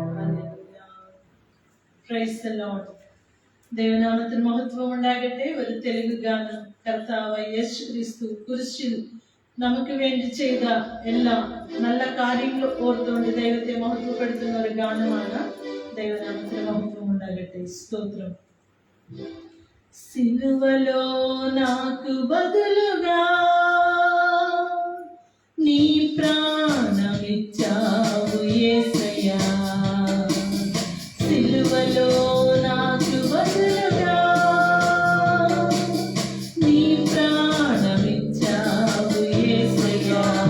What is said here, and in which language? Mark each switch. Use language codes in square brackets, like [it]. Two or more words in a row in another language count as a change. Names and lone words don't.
[ml] ദൈവനാമത്തിന് മഹത്വം ഉണ്ടാകട്ടെ. ഒരു തെലുങ്ക് ഗാനം, കർത്താവ് യേശു ക്രിസ്തു കുരിശിൽ നമുക്ക് വേണ്ടി ചെയ്ത എല്ലാ നല്ല കാര്യങ്ങൾ ഓർത്തുകൊണ്ട് ദൈവത്തെ മഹത്വപ്പെടുത്തുന്ന ഒരു ഗാനമാണ്. ദൈവനാമത്തിന് മഹത്വം ഉണ്ടാകട്ടെ. [te] స్తోత్రం. సిలువలో నాకు బదులుగా నీ ప్రాణమిచ్చావు యేసయ్యా. సిలువలో నాకు బదులుగా నీ ప్రాణమిచ్చావు యేసయ్యా.